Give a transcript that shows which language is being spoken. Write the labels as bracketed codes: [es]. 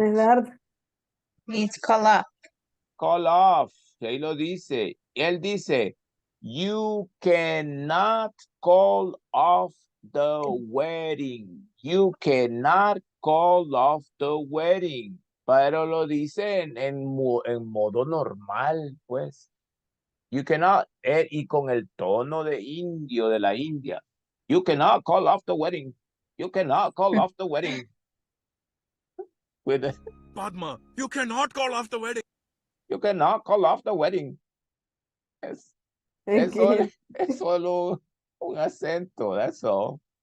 [en] Medardo. It's call up. [es] Call off. Y ahí lo dice. Él dice, [en] you cannot call off the wedding. You cannot call off the wedding. [es] Pero lo dice en modo normal, pues. [en] You cannot, [es] y con el tono de indio de la India. [en] You cannot call off the wedding. You cannot call off the wedding. With the, Padma, you cannot call off the wedding. you cannot call off the wedding. [es] Es solo un acento, [en] that's all.